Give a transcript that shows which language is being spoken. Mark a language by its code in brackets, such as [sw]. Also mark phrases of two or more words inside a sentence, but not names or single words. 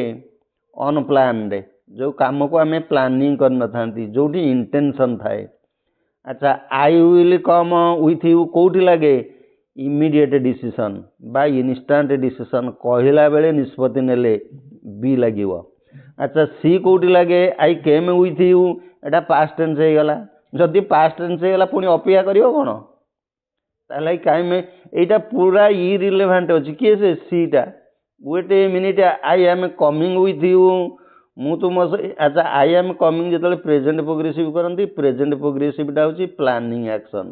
[or] ଅନପ୍ଲାନ୍ଡ, ଯେଉଁ କାମକୁ ଆମେ ପ୍ଲାନିଂ କରିନଥାନ୍ତି, ଯେଉଁଠି ଇଣ୍ଟେନସନ୍ ଥାଏ। [en] ଆଚ୍ଛା I will come with you [or] କେଉଁଠି ଲାଗେ? [en] immediate decision [or] ବା [en] instant decision, [or] କହିଲା ବେଳେ ନିଷ୍ପତ୍ତି ନେଲେ ବି ଲାଗିବ। ଆଚ୍ଛା ସି କେଉଁଠି ଲାଗେ? [en] I came with you, ଏଇଟା past tense ହେଇଗଲା। [or] जदि [en] past tense [or] ହେଇଗଲା ପୁଣି ଅପେକ୍ଷା କରିବ କ'ଣ? ତାହେଲେ କାଇଁ ଏଇଟା ପୁରା ଇରିଲେଭେଣ୍ଟ ଅଛି। କିଏ ସେ ସିଟା? [en] Wait a minute, I am coming with you. [or] ମୁଁ ତୁମ ଆଚ୍ଛା, [en] I am coming [or] ଯେତେବେଳେ [en] present progressive [or] କରନ୍ତି, [en] present progressive-ta [or] ହେଉଛି [en] planning action.